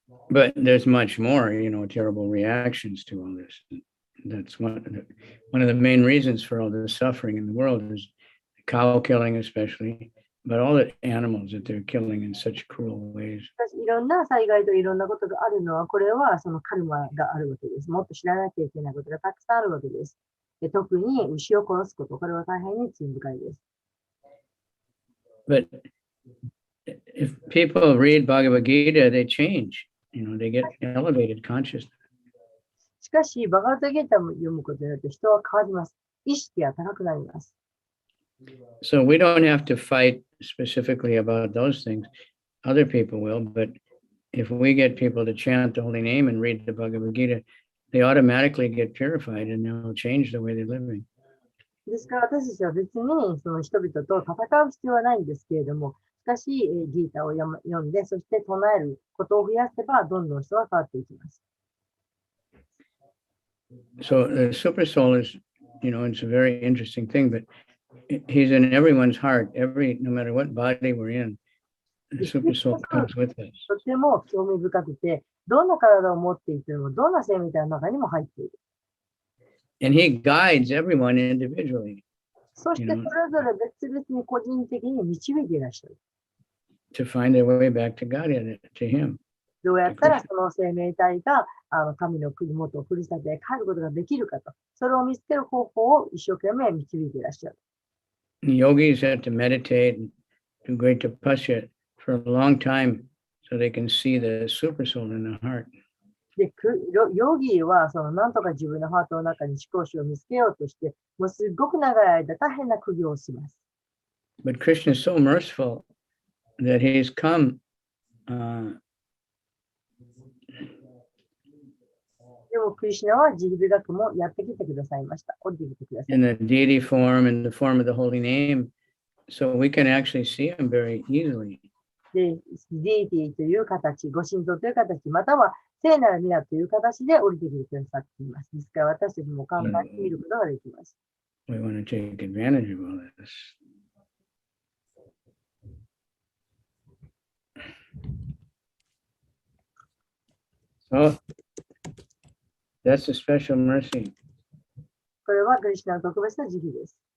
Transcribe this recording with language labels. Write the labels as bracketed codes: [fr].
[en] But there's much more, terrible reactions to all this. That's one of the main reasons for all the suffering in the world is cow killing especially, but all the animals that they're killing in such cruel ways. [ja] しかしいろんな災害といろんなことがあるのは、これはそのカルマがあるわけです。もっと知らなきゃいけないことがたくさんあるわけです。で特に牛を殺すこと、これは大変に罪深いです。 [en] But if people read Bhagavad Gita, they change. They get elevated consciousness. [ja] しかし、バガバットギーターを読むことによって人は変わります。意識が高くなります。 [en] So we don't have to fight specifically about those things. Other people will, but if we get people to chant the holy name and read the Bhagavad Gita, they automatically get purified and they'll change the way they're living. [ja] ですから私たちは別にその人々と戦う必要はないんですけれども、しかし、ギーターを読んで、そして唱えることを増やせば、どんどん人は変わっていきます。 [en] So the super soul is, it's a very interesting thing, but he's in everyone's heart. No matter what body we're in, the super soul comes with us. [ja] とても興味深くて、どんな体を持っていても、どんな生命体の中にも入っている。 [en] And he guides everyone individually. [ja] そしてそれぞれ別々に個人的に導いていらっしゃる。 [en] To find their way back to God and to him. [ja] どうやったらその生命体が神の国元をふるさとへ帰ることができるかと、それを見つける方法を一生懸命導いていらっしゃる。 [en] Yogis have to meditate and do great tapasya for a long time so they can see the super soul in the heart. [ja] で、ヨギはなんとか自分のハートの中に思考主を見つけようとして、もうすごく長い間大変な苦行をします。 [en] But Krishna is so merciful that he's come [ja] でも、クリシュナは慈悲深くもやってきてくださいました。降りてきてください。 [en] in the deity form and the form of the holy name, so we can actually see him very easily. [ja] で、デイティという形、ご神道という形、または聖なる皆という形で降りてきてくださっています。ですから私たちも簡単に見ることができます。 [en] We want to take advantage of all this. So that's a special mercy. [ja] これはクリシュナの特別な慈悲です。